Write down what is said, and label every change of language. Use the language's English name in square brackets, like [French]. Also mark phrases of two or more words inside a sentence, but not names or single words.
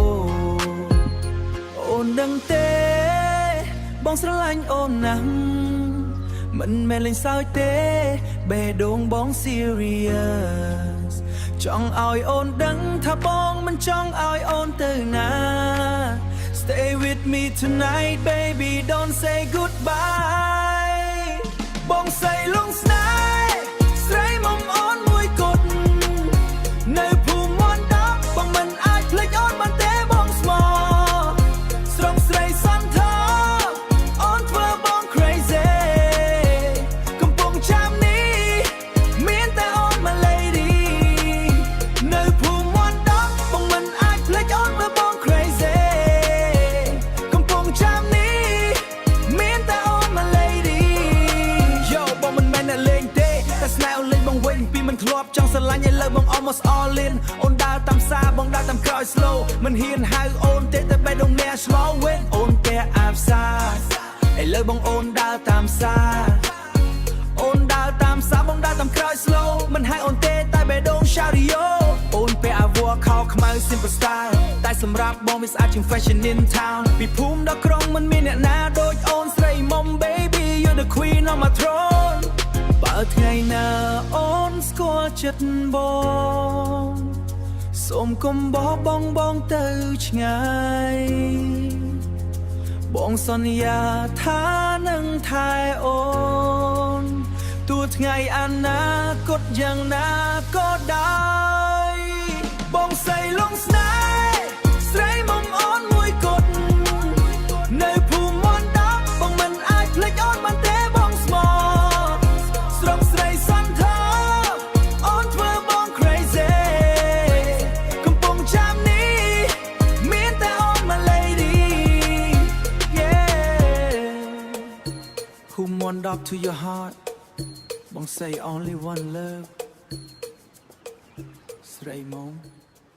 [Khmer] អូនដឹងទេបងស្រឡាញ់អូនណាស់មិនមែនលេងសើចទេបេះដូងបង serious ចង់ឲ្យអូនដឹងថាបងមិនចង់ឲ្យអូនទៅណា [English] Stay with me tonight baby don't say goodbye [Khmer] បងស្រីលងស្នេហ៍ស្រីមុំអូនមួយគត់នៅភូមិមន្តដប់បងមិនអាចភ្លេចអូនបានទេបងស្មោស្រងស្រីសន្ធើអូនធ្វើបង crazy កំពុងចាំនេះមានតែអូន [English] my lady [Khmer] នៅភូមិមន្តដប់បងមិនអាចភ្លេចអូនធ្វើបង crazy កំពុងចាំនេះមានតែអូន [English] my lady [Khmer] Yo បងមិនមែនអ្នកលេង ទេតែស្នេហ៍អូនលេងបងវិញពីមិនធ្លាប់ចង់ស្រឡាញ់ឲ្យលើបង [English] almost all in [Khmer] អូនដើរតាមសារបងដើរតាមក្រោយ slow មិនហ៊ានហៅអូ នទេតែបេះដូងអ្នក [English] slow win [Khmer] អូនតែអាប់សាឥឡូវបងអូនដើរតាមសារអូនដើរ តាមសារបងដើរតាមក្រោយ slow មិនហៅអូនទេតែបេះដូង [English] shout yo [Khmer] អូនពាក់អាវខោខ្មៅ [English] simple style [Khmer] តែសម្រាប់បងវាស្អាតជាង [English] fashion in town [Khmer] ពីភូមិដល់ក្រុងមិនមានអ្នកណាដូចអូនស្រីមុំ [English] baby you're the queen on my throne [Khmer] បើថ្ងៃណាអូនស្គាល់ចិត្តបងសូមកុំបោះបង់បងទៅឆ្ងាយ បងសន្យាថានឹងថែអូនទោះថ្ងៃអនាគតយ៉ាងណាក៏ដោយបង ស្រីលងស្នេហ៍ស្រីមុំអូនមួយគត់នៅភូមិម ន្តដប់បងមិនអាចភ្លេចអូនបានទេបងស្មោស្រងស្រីសន្ធើអូនធ្វើបង crazy កំពុងចាំនេះមានតែអូន [English] my lady yeah who want up to your heart [Khmer] បង [English] say only one love [Khmer] ស្រីមក